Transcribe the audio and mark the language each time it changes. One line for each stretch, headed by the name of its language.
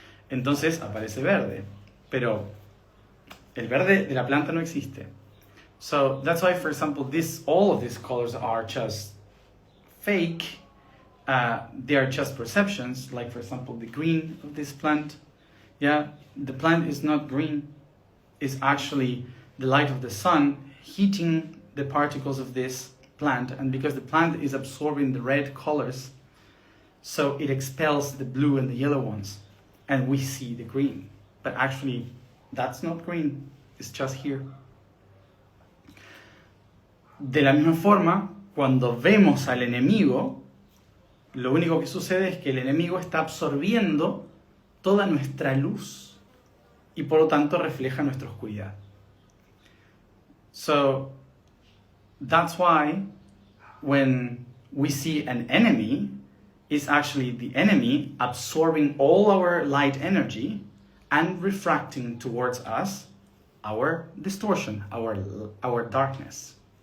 Spanish: Entonces aparece verde. Pero el verde de la planta no existe.
English: So that's why, for example, all of these colors are just fake. They are just perceptions. Like, for example, the green of this plant. Yeah, the plant is not green. It's actually the light of the sun heating the particles of this plant, and because the plant is absorbing the red colors, so it expels the blue and the yellow ones, and we see the green. But actually, that's not green. It's just here.
Spanish: De la misma forma, cuando vemos al enemigo, lo único que sucede es que el enemigo está absorbiendo toda nuestra luz y por lo tanto refleja nuestra oscuridad.
English: So that's why when we see an enemy, it's actually the enemy absorbing all our light energy and refracting towards us our distortion, our darkness.